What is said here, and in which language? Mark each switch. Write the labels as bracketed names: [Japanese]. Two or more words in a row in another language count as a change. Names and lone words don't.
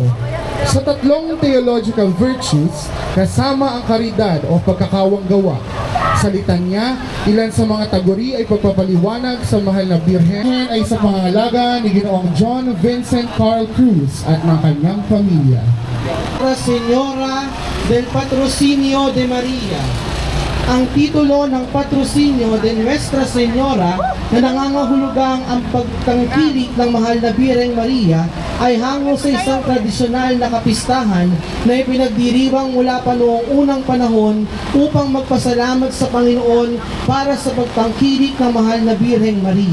[Filipino] Sa tatlong [English] theological virtues, [Filipino] kasama ang karidad o pagkakawang gawa. Sa litanya, ilan sa mga taguri ay pagpapaliwanag sa mahal na Birhen ay sa pangangalaga ni Ginoong John Vincent Carl Cruz at ng kanyang pamilya. Nuestra Señora del Patrocinio de Maria. Ang titulo ng patrocinio de Nuestra Señora na nangangahulugang ang pagtangkilik ng mahal na Birheng Maria ay hango sa isang tradisyonal na kapistahan na ipinagdiriwang mula pa noong unang panahon upang magpasalamat sa Panginoon para sa pagtangkilik ng mahal na Birheng Maria.